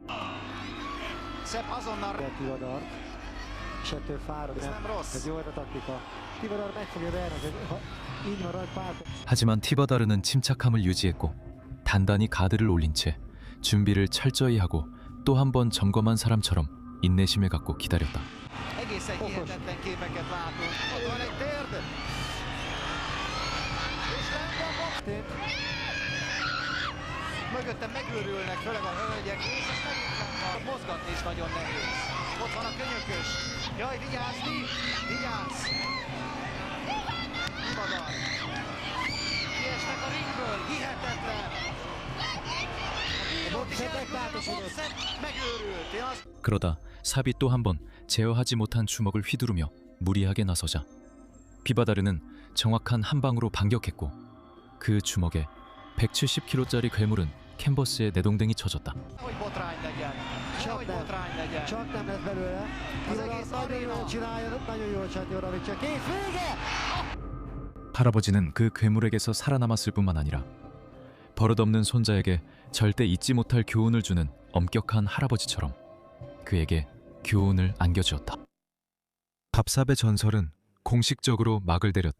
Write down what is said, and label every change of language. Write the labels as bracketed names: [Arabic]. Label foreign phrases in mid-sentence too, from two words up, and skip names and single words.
[Korean] 하지만 티바다르는 침착함을 유지했고 단단히 가드를 올린 채 준비를 철저히 하고 또 한 번 점검한 사람처럼 인내심을 갖고 기다렸다. [Hungarian] Mögöttem megőrülnek, főleg a hölgyek, és ezt megint mozgatni is nagyon nehéz. Ott van a könyökös. Jaj, vigyázz, vigyázz! Ibadar. Kiesnek a ringből, hihetetlen! megőrült. [Korean] 그러다 삽이 또 한 번 제어하지 못한 주먹을 휘두르며 무리하게 나서자 피바다르는 정확한 한 방으로 반격했고 그 주먹에 170kg짜리 괴물은 캔버스에 내동댕이 쳐졌다. [Hungarian] Hogy botrány legyen. Hogy botrány legyen. Csak nem lett belőle. Az egész Nagyon jól aréna. csinálja, nagyon jól Csatnyóravicsa. Kész, vége! [Korean] 할아버지는 그 괴물에게서 살아남았을 뿐만 아니라 버릇없는 손자에게 절대 잊지 못할 교훈을 주는 엄격한 할아버지처럼 그에게 교훈을 안겨주었다. 밥삽의 전설은 공식적으로 막을 내렸다.